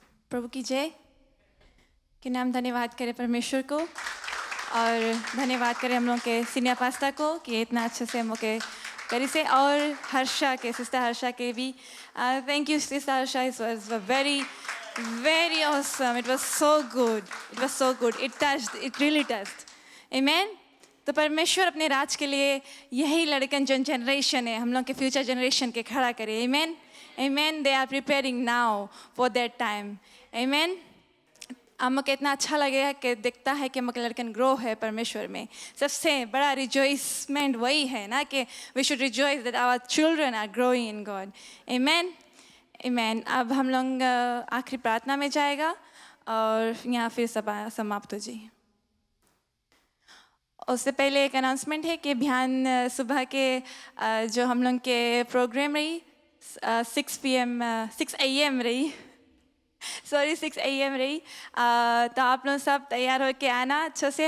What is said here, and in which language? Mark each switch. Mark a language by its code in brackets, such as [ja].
[hi] प्रभु की जय के नाम धन्यवाद करें परमेश्वर को, और धन्यवाद करें हम लोग के सीनियर पास्टर को कि इतना अच्छे से हम लोग के करी से, और हर्षा के, सिस्टर हर्षा के भी thank you sister Harsha. [en] It was very awesome. It was so good. It really touched. Amen. [hi] तो परमेश्वर अपने राज के लिए यही लड़कन जो जनरेशन है, हम लोग के फ्यूचर जनरेशन के खड़ा करे। [en] Amen. Amen. They are preparing now for that time. Amen. [hi] हम को इतना अच्छा लगेगा कि दिखता है कि हम के लड़कन ग्रो है परमेश्वर में। सबसे बड़ा रिजॉइसमेंट वही है ना कि [en] we should rejoice that our children are growing in God. Amen. Amen. [hi] अब हम लोग आखिरी प्रार्थना में जाएगा और यहाँ फिर सभा समाप्त हो जी। उससे पहले एक अनाउंसमेंट है कि बिहान सुबह के जो हम लोग के प्रोग्राम रही 6 AM रही, 6 AM रही, तो आप लोग सब तैयार हो के आना अच्छे से।